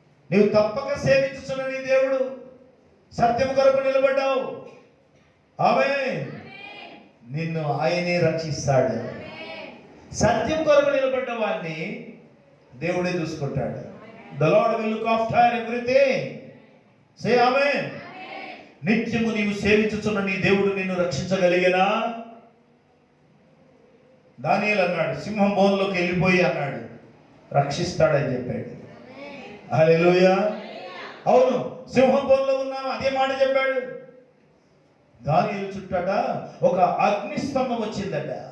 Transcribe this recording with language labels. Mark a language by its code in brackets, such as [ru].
[te] నీవు తప్పక సేవించుచున్న నీ దేవుడు సత్యం కొరకు నిలబడ్డావు. ఆమేన్. నిన్ను ఆయనే రక్షిస్తాడు. సత్యం కొరకు నిలబడ్డ వాడిని దేవుడే చూసుకుంటాడు. [en] The Lord will look after everything. Say amen. [te] నిత్యము నీవు సేవించుచున్న నీ దేవుడు నిన్ను రక్షించగలిగేనా? దానియేలు అన్నాడు, సింహం బోన్లోకి వెళ్ళిపోయి అన్నాడు, రక్షిస్తాడని చెప్పాడు. హల్లెలూయా. అవును, సింహం బోన్లో ఉన్నాము, అదే మాట చెప్పాడు. దానియేలు చుట్టట ఒక అగ్నిస్తంభం వచ్చిందట.